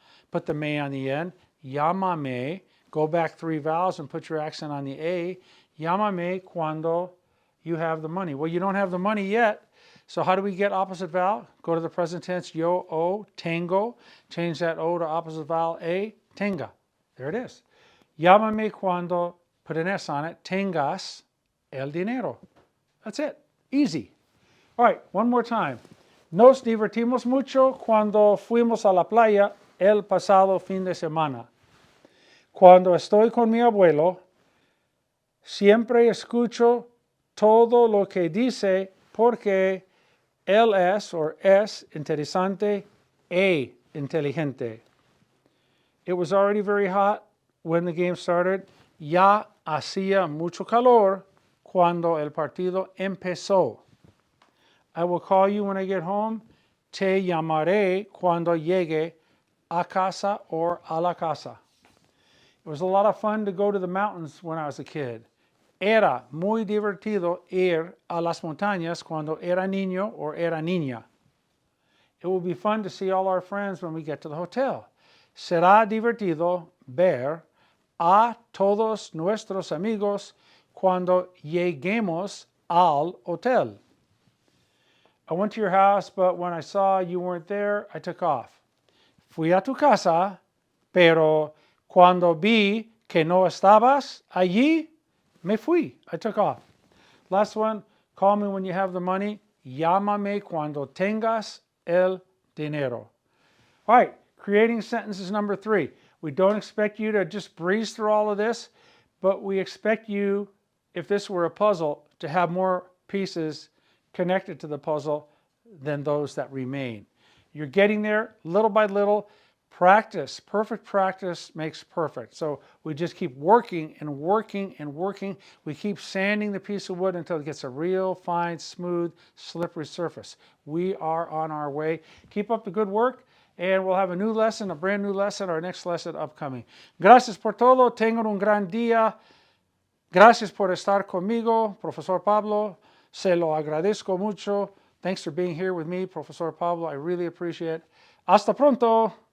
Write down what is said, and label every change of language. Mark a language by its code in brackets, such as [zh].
[en] Put the me on the end. Llámame. Go back 3 vowels and put your accent on the A. [es] Llámame cuando [en] you have the money. Well, you don't have the money yet. So how do we get opposite vowel? Go to the present tense, yo, o, tengo. Change that O to opposite vowel, A, tenga. There it is. [es] Llámame cuando, [en] put an S on it, [es] tengas el dinero. [en] That's it. Easy. All right, one more time. [es] Nos divertimos mucho cuando fuimos a la playa el pasado fin de semana. Cuando estoy con mi abuelo, siempre escucho todo lo que dice porque él es interesante e inteligente. [en] It was already very hot when the game started. [es] Ya hacía mucho calor cuando el partido empezó. [en] I will call you when I get home. [es] Te llamaré cuando llegue a casa or a la casa. [en] It was a lot of fun to go to the mountains when I was a kid. [es] Era muy divertido ir a las montañas cuando era niño or era niña. [en] It will be fun to see all our friends when we get to the hotel. [es] Será divertido ver a todos nuestros amigos cuando lleguemos al hotel. [en] I went to your house, but when I saw you weren't there, I took off. [es] Fui a tu casa, pero cuando vi que no estabas allí, me fui. [en] I took off. Last one, call me when you have the money. [es] Llámame cuando tengas el dinero. [en] All right, creating sentences number 3. We don't expect you to just breeze through all of this, but we expect you, if this were a puzzle, to have more pieces connected to the puzzle than those that remain. You're getting there little by little. Practice, perfect practice makes perfect. So we just keep working and working and working. We keep sanding the piece of wood until it gets a real fine, smooth, slippery surface. We are on our way. Keep up the good work, and we'll have a new lesson, a brand new lesson, our next lesson upcoming. [es] Gracias por todo. Tengan un gran día. Gracias por estar conmigo, Profesor Pablo. Se lo agradezco mucho. [en] Thanks for being here with me, Profesor Pablo. I really appreciate it. [es] Hasta pronto!